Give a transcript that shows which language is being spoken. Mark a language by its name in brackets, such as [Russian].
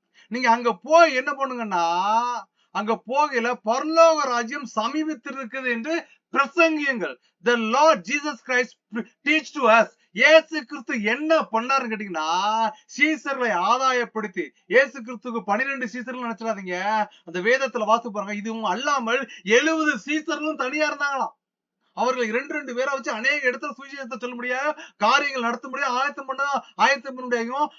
[Tamil] நீங்க அங்க போய் என்ன பண்ணுங்கன்னா, அங்க போகையில பரலோக ராஜ்யம் சமீபித்திருக்கிறது என்று பிரசங்கியுங்கள். [English] The Lord Jesus Christ teach to us. [Tamil] இயேசு கிறிஸ்து என்ன பண்ணாருன்னு கேட்டீங்கன்னா, சீசர்களை ஆதாயப்படுத்தி, இயேசு கிறிஸ்துக்கு 12 சீசர்கள் நினைச்சிடாதீங்க. அந்த வேதத்துல வாசித்து பாருங்க, இதுவும் அல்லாமல் 70 சீசர்களும் தனியா இருந்தாங்களாம். அவர்கள் 2 பேரை வச்சு அநேக இடத்துல சுவிசேஷத்தை சொல்ல முடியாது, காரியங்கள் நடத்த முடியாது, ஆயத்தம் பண்ண முடியும்.